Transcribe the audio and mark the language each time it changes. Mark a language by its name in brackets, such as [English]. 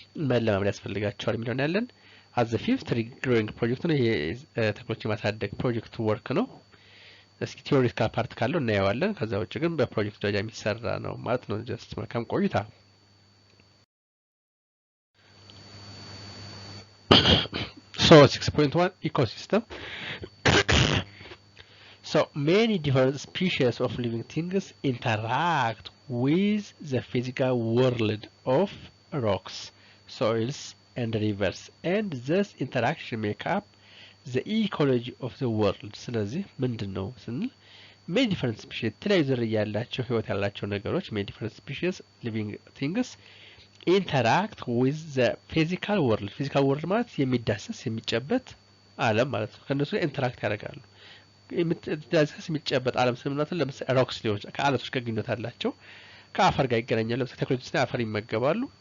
[Amharic] መለማመድ ያስፈልጋቸዋል የሚለው እናያለን። [English] አት ዘ ፊፍት ትሪ ግሮዊንግ [Amharic] ፕሮጀክት ነው። ይሄ ተክሎች የማሳደግ ፕሮጀክት ወርክ ነው። እስኪ ቲዮሪቲካል ፓርት ካለው እናየዋለን። ከዛ ውጭ ግን በፕሮጀክት ደረጃ የሚሰራ ነው ማለት ነው። ጀስት መልካም ቆይታ። [English] So 6.1 ecosystem. So many different species of living things interact with the physical world of rocks, soils and rivers, and this interaction make up the ecology of the world. [Amharic] ስለዚህ ምንድነው ስንል [English] many different species [Amharic] የተለያዩ ዝርያ ያላቸው ህይወት ያላቸው ነገሮች [English] many different species living things interact with the physical world [Amharic] ማለት የሚዳሰስ የሚጨበጥ ዓለም ማለት ነው። ከነሱ ጋር ኢንተራክት ያደርጋሉ። የሚዳሰስ የሚጨበጥ ዓለም ስንል ለምሳሌ ሮክስ ሊሆን ከአለቶች ጋር ግንኙነት አላቸው። ከአፈር ጋር ይገናኛሉ። ለምሳሌ ተክሎች ሲና አፈር ይመገባሉ።